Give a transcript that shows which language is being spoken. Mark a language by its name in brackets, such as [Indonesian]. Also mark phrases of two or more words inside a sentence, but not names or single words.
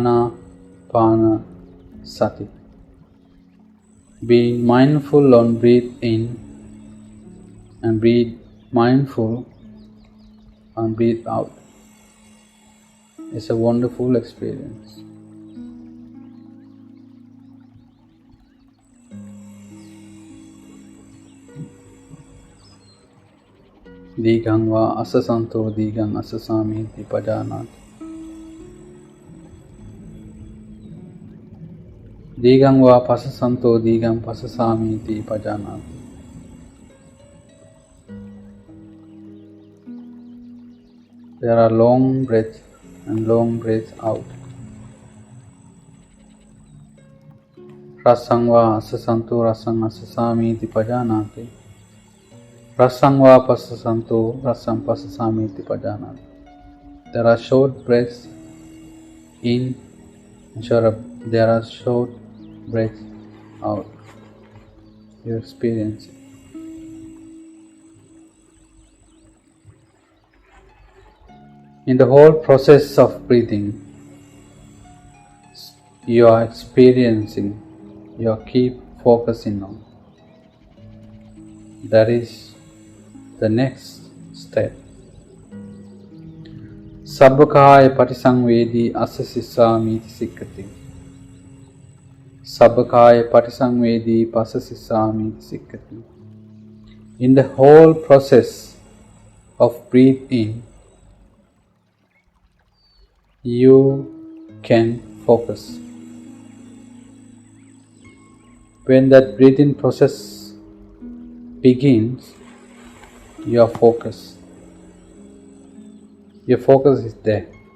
[Pali] Ana Anapana Sati. [English] Being mindful on breathe in and breathe mindful on breathe out is a wonderful experience. [Pali] Dīghang va asasanto dīghang asasamiti pajanati. Dīghang va pasasanto dīghang pasasamiti pajanati. [English] There are long breaths and long breaths out. [Pali] Rasang va asasanto rasang asasamiti pajanati. Rasang va pasasanto rasang pasasamiti pajanati. [English] There are short breaths in and there are short breaths out. You experience it. In the whole process of breathing, you are experiencing, you keep focusing on. That is the next step. [Pali] Sabbakaya patisangvedi asasissamiti sikkati. Sabbakaya patisangvedi pasasissamiti sikkati. [English] In the whole process of breathe in, you can focus. When that breathing process begins, your focus is there.